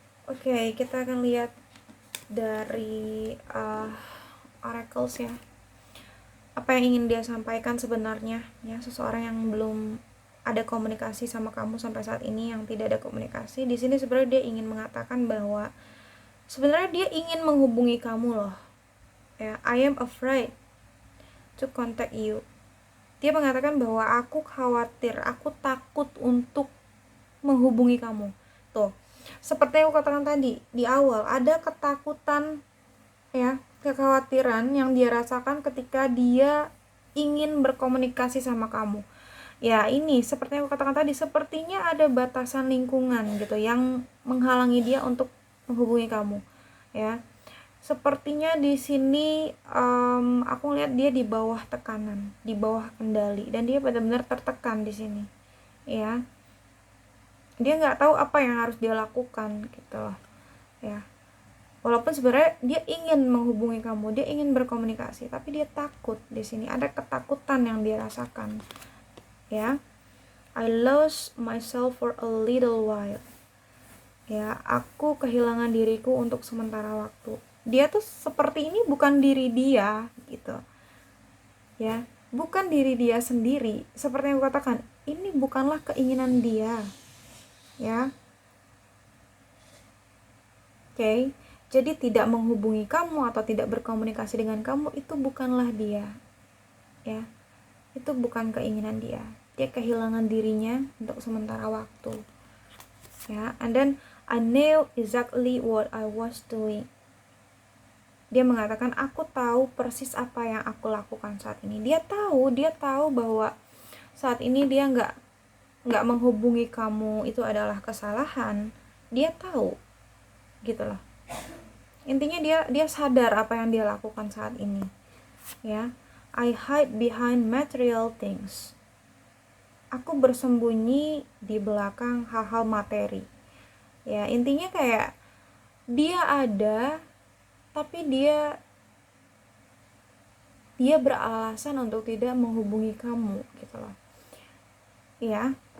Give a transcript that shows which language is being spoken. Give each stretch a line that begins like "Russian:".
Indonesian: Oke, kita akan lihat dari oracles ya. Apa yang ingin dia sampaikan sebenarnya, ya, seseorang yang belum ada komunikasi sama kamu sampai saat ini, yang tidak ada komunikasi. Di sini sebenarnya dia ingin mengatakan bahwa sebenarnya dia ingin menghubungi kamu loh.
English: Ya, I am afraid to contact you.
Indonesian: Dia mengatakan bahwa aku khawatir, aku takut untuk menghubungi kamu. Tuh, seperti yang aku katakan tadi di awal, ada ketakutan, ya, kekhawatiran yang dia rasakan ketika dia ingin berkomunikasi sama kamu. Ya, ini seperti yang aku katakan tadi, sepertinya ada batasan lingkungan gitu yang menghalangi dia untuk menghubungi kamu, ya. Sepertinya di sini aku lihat dia di bawah tekanan, di bawah kendali, dan dia benar-benar tertekan di sini, ya. Dia nggak tahu apa yang harus dia lakukan gitu loh, ya. Walaupun sebenarnya dia ingin menghubungi kamu, dia ingin berkomunikasi, tapi dia takut. Di sini ada ketakutan yang dia rasakan, ya.
English: I lost myself for a little while.
Indonesian: Ya, aku kehilangan diriku untuk sementara waktu. Dia tuh seperti ini bukan diri dia gitu, ya, bukan diri dia sendiri. Seperti yang aku katakan, ini bukanlah keinginan dia, ya. Oke, jadi tidak menghubungi kamu atau tidak berkomunikasi dengan kamu itu bukanlah dia, ya. Itu bukan keinginan dia. Dia kehilangan dirinya untuk sementara waktu, ya.
English: And then I knew exactly what I was doing.
Indonesian: Dia mengatakan, aku tahu persis apa yang aku lakukan saat ini. Dia tahu bahwa saat ini dia nggak menghubungi kamu itu adalah kesalahan. Dia tahu, gitu loh. Intinya dia sadar apa yang dia lakukan saat ini, ya.
English: I hide behind material things.
Indonesian: Aku bersembunyi di belakang hal-hal materi. Ya, intinya kayak dia ada tapi dia beralasan untuk tidak menghubungi kamu, gitu loh. Ya.